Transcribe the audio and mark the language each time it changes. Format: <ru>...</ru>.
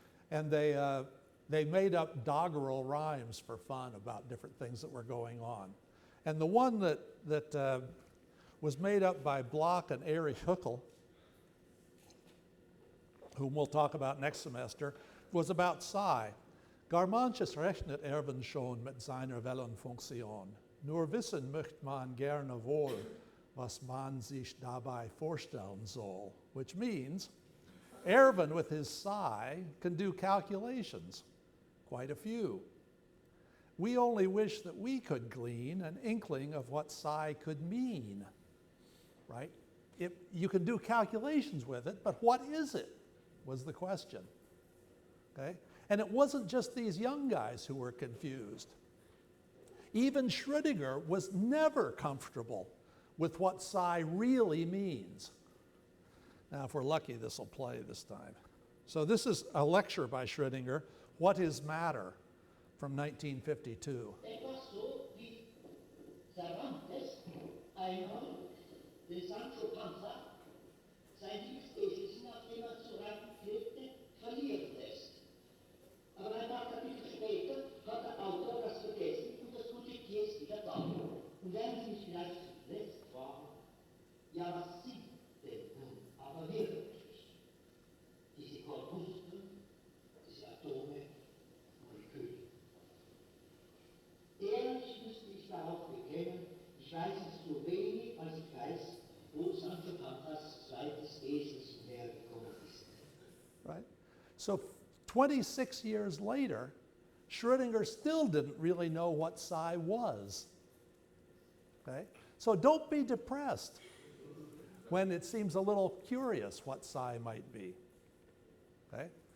<en>And they made up doggerel rhymes for fun about different things that were going on. And the one that was made up by Bloch and Erich Hückel, whom we'll talk about next semester, was about psi.</en> <de>Gar manches rechnet Erwin schon mit seiner Wellenfunktion. Nur wissen möchte man gerne wohl, was man sich dabei vorstellen soll.</de> <en>Which means, Erwin with his psi can do calculations, quite a few. We only wish that we could glean an inkling of what psi could mean, right? You can do calculations with it, but what is it, was the question, okay? And it wasn't just these young guys who were confused. Even Schrödinger was never comfortable with what psi really means. Now, if we're lucky, this will play this time. So this is a lecture by Schrödinger, What is Matter, from 1952.</en> <de>Etwas so wie Cervantes einmal den Sancho Panza sein Liebesesel, nachdem er zu reiten pflegte, verlieren lässt. Aber ein paar Kapitel später hat der Autor das vergessen und das gute Tier ist wieder da. Und werden Sie mich vielleicht zuletzt fragen, ja, was sind denn nun aber wirklich diese Korpuskeln, diese Atome, Moleküle? Ehrlich müsste ich darauf bekennen, ich weiß es so wenig, als ich weiß, wo Sancho Panzas zweites Esels hergekommen ist.</de> <en>Right? So 26 years later, Schrödinger still didn't really know what psi was. Okay? So don't be depressed when it seems a little curious what psi might be. Okay?</en>